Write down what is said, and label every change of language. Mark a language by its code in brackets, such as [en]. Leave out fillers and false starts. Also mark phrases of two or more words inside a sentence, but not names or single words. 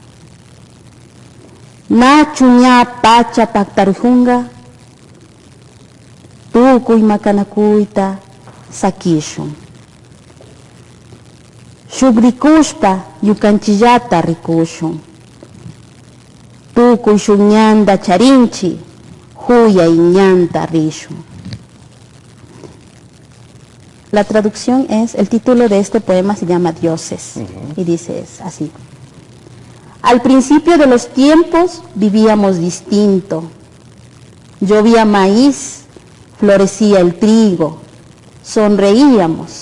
[qu] Nachu ña pacha paktarujunga, tukuy makanakuyta sakishun. Shugrikushpa yukanchillata rikushun. Tukuy shuñanda charinchi, huya iñanta rishun. [es] La traducción es, el título de este poema se llama Dioses, y dice así. Al principio de los tiempos vivíamos distinto. Llovía maíz, florecía el trigo, sonreíamos.